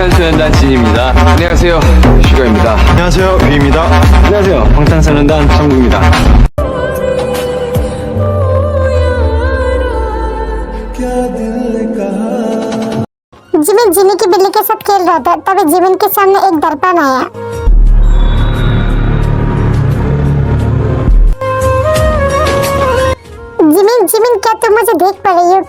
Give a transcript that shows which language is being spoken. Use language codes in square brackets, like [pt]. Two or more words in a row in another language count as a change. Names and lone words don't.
[ko] 방탄소년단 진입니다. 안녕하세요, 슈가입니다. 안녕하세요, 뷰입니다. 안녕하세요, 방탄소년단 정국입니다. [hi] जिमिन जिमी की बिल्ली के साथ खेल रहा था, तभी जिमिन के सामने एक दर्पण आया। जिमिन जिमिन, क्या तुम मुझे देख पा रही हो?